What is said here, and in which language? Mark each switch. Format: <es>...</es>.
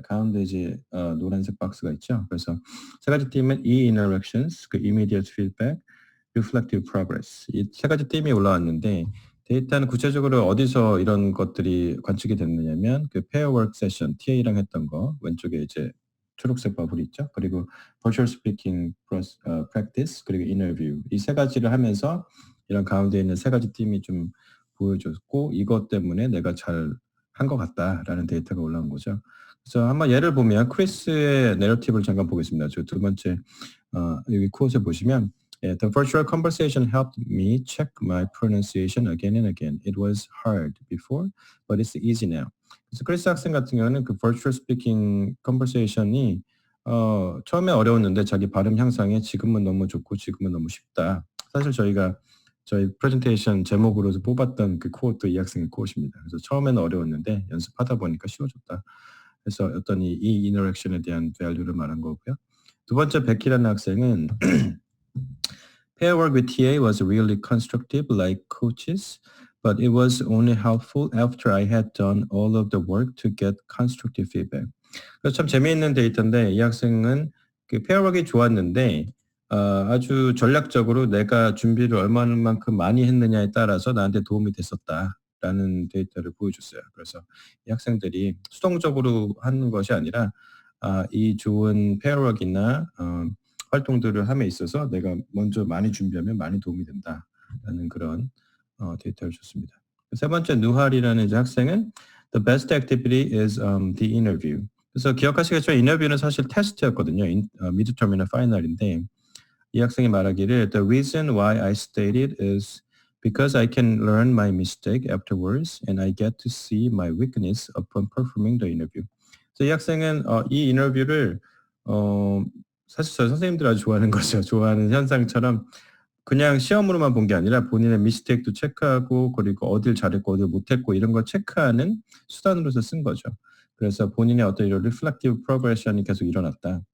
<ko>가운데 이제 노란색 박스가 있죠. 그래서 세 가지 팀은 e-interactions, 그 immediate feedback, reflective progress. 이 세 가지 팀이 올라왔는데 데이터는 구체적으로 어디서 이런 것들이 관측이 됐느냐면 그 pair work session, TA랑 했던 거 왼쪽에 이제 초록색 버블이 있죠. 그리고 virtual speaking practice, 그리고 interview. 이 세 가지를 하면서 이런 가운데 있는 세 가지 팀이 좀 보여줬고 이것 때문에 내가 잘 한 것 같다라는 데이터가 올라온 거죠. 그래서 한번 예를 보면 크리스의 내러티브를 잠깐 보겠습니다. 저 두 번째 여기 코드에 보시면</ko> <en>The virtual conversation helped me check my pronunciation again and again. It was hard before, but it's easy now.</en> <ko>그래서 크리스 학생 같은 경우는 그 virtual speaking conversation이 처음에 어려웠는데 자기 발음 향상에 지금은 너무 좋고 지금은 너무 쉽다. 사실 저희가 저희 프레젠테이션 제목으로도 뽑았던 그 코어도 이 학생의 코어입니다. 그래서 처음에는 어려웠는데 연습하다 보니까 쉬워졌다. 그래서 어떤 이 인터랙션에 대한 밸류를 말한 거고요. 두 번째 백희라는 학생은</ko> <en>Pair work with TA was really constructive like coaches, but it was only helpful after I had done all of the work to get constructive feedback.</en> <ko>그래서 참 재미있는 데이터인데 이 학생은 그 페어워크가 좋았는데 아주 전략적으로 내가 준비를 얼마만큼 많이 했느냐에 따라서 나한테 도움이 됐었다라는 데이터를 보여줬어요. 그래서 이 학생들이 수동적으로 하는 것이 아니라 이 좋은 페어워크나 활동들을 함에 있어서 내가 먼저 많이 준비하면 많이 도움이 된다라는 그런 데이터를 줬습니다. 세 번째 누할이라는 이제 학생은</ko> <en>The best activity is the interview.</en> <ko>그래서 기억하시겠지만 인터뷰는 사실 테스트였거든요. 미드텀이나 파이널인데 이 학생이 말하기를</ko> <en>The reason why I stayed it is because I can learn my mistake afterwards and I get to see my weakness upon performing the interview.</en> <ko>그래서 이 학생은 이 인터뷰를 사실 저희 선생님들 아주 좋아하는 거죠. 좋아하는 현상처럼 그냥 시험으로만 본 게 아니라 본인의 미스테이크도 체크하고 그리고 어딜 잘했고 어딜 못했고 이런 걸 체크하는 수단으로서 쓴 거죠. 그래서 본인의 어떤 이런 리플렉티브 프로그레션이 계속 일어났다.</ko>